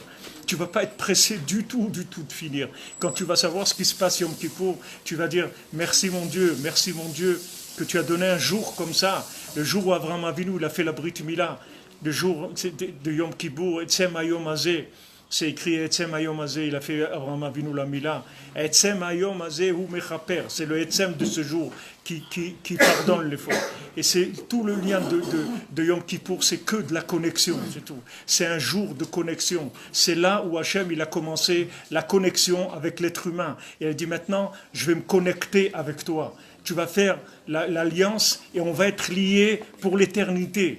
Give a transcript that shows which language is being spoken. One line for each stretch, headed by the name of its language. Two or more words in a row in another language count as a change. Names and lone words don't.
French: Tu ne vas pas être pressé du tout de finir. Quand tu vas savoir ce qui se passe Yom Kippour, tu vas dire merci mon Dieu, que tu as donné un jour comme ça, le jour où Avraham Avinu il a fait la
Hebrew: ברית מילה,
French: le jour de Yom Kippour,
Hebrew: עצם היום הזה,
French: c'est écrit
Hebrew: עצם היום הזה,
French: il a fait Avraham Avinu la Mila,
Hebrew: עצם היום הזה הוא מכפר,
French: c'est le Etzem de ce jour qui pardonne les fautes. Et c'est tout le lien de Yom Kippour, c'est que de la connexion, c'est tout. C'est un jour de connexion. C'est là où Hachem il a commencé la connexion avec l'être humain. Et il dit maintenant, je vais me connecter avec toi. Tu vas faire l'alliance et on va être liés pour l'éternité.